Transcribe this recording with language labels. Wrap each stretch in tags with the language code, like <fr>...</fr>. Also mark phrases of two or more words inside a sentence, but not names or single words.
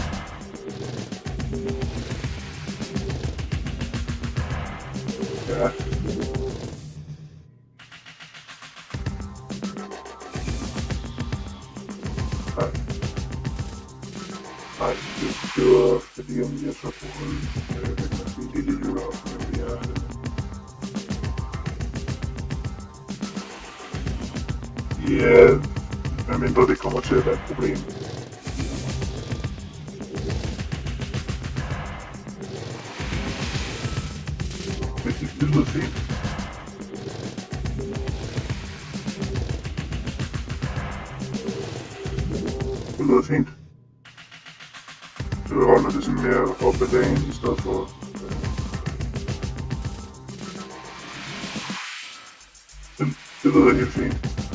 <en>Yeah.</en> <sv>För det om jag tror på det är ju bra för det. Ja, men mindre det kommer till att vara ett problem.</sv> <da>Men det lyder fint. Det lyder fint. Så vi holder det sådan mere op ad dagen i stedet for. Det lyder helt fint.</da>